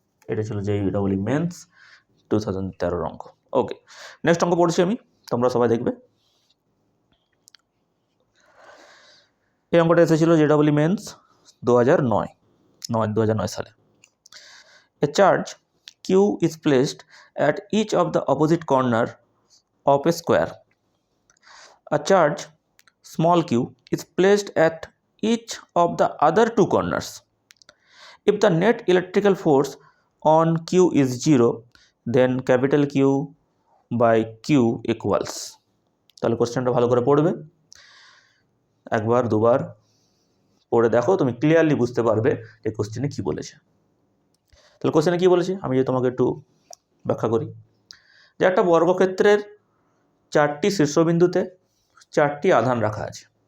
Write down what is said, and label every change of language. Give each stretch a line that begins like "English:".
Bangla: এটা ছিল JEE men's 2013 অঙ্ক। ওকে, নেক্সট অঙ্ক পড়ছি আমি, তোমরা সবাই দেখবে। এই অঙ্কটা এসেছিল JEE মেন্স 2009 সালে।
English: A charge Q is placed at each of the opposite corner of a square. A charge small q is placed at each of the other two corners. If the net electrical force on Q is 0, then capital Q by Q equals.
Bangla: তাহলে কোশ্চেনটা ভালো করে পড়বে, একবার দুবার পড়ে দেখো, তুমি ক্লিয়ারলি বুঝতে পারবে যে কোশ্চেনে কি বলেছে। তাহলে কোশ্চেনে কি বলেছে আমি যদি তোমাকে একটু ব্যাখ্যা করি, যে একটা বর্গক্ষেত্রের 4টি শীর্ষবিন্দুতে 4টি আধান রাখা আছে।